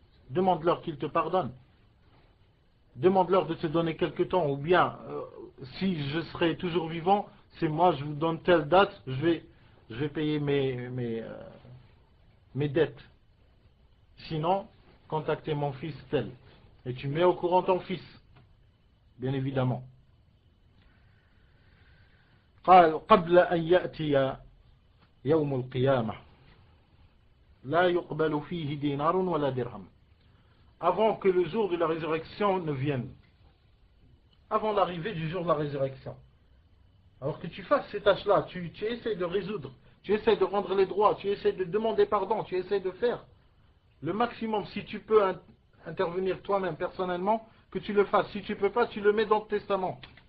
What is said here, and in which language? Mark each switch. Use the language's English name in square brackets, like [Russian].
[French] Demande-leur qu'ils te pardonnent. Demande-leur de te donner quelque temps, ou bien, si je serai toujours vivant, c'est moi, je vous donne telle date, je vais payer mes dettes. Sinon, contactez mon fils tel. Et tu mets au courant ton fils, bien évidemment. [Arabic] قال قبل أن يأتي يوم القيامة لا يقبل فيه دينار ولا درهم. [French] Avant que le jour de la résurrection ne vienne, avant l'arrivée du jour de la résurrection. Alors que tu fasses ces tâches-là, tu essaies de résoudre, tu essaies de rendre les droits, tu essaies de demander pardon, tu essaies de faire le maximum. Si tu peux intervenir toi-même personnellement, que tu le fasses. Si tu ne peux pas, tu le mets dans le testament.